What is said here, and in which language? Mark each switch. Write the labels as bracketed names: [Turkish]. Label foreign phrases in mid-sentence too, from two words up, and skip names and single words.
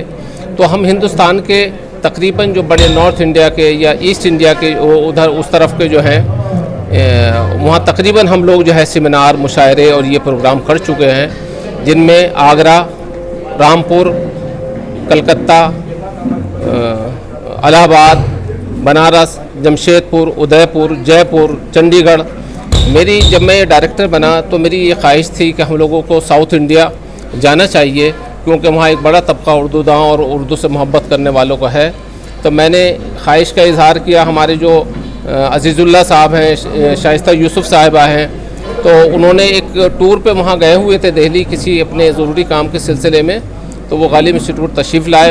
[Urdu] تو ہم ہندوستان کے تقریباً جو بڑے نارتھ انڈیا کے یا ایسٹ انڈیا کے ادھر اس طرف کے جو ہیں وہاں تقریباً ہم لوگ جو ہے سیمینار، مشاعرے اور یہ پروگرام کر چکے ہیں، جن میں آگرہ، رامپور، کلکتہ، الہ آباد، بنارس، جمشید پور، ادے پور، جے پور، چنڈی گڑھ۔ جب میں ڈائریکٹر بنا تو میری یہ خواہش تھی کہ ہم لوگوں کو ساؤتھ انڈیا جانا چاہیے، کیونکہ وہاں ایک بڑا طبقہ اردو داں اور اردو سے محبت کرنے والوں کا ہے۔ تو میں نے خواہش کا اظہار کیا، ہمارے جو عزیز اللہ صاحب ہیں، شائستہ یوسف صاحبہ ہیں، تو انہوں نے ایک ٹور پہ وہاں گئے ہوئے تھے دہلی کسی اپنے ضروری کام کے سلسلے میں، تو وہ غالب انسٹیٹیوٹ تشریف لائے۔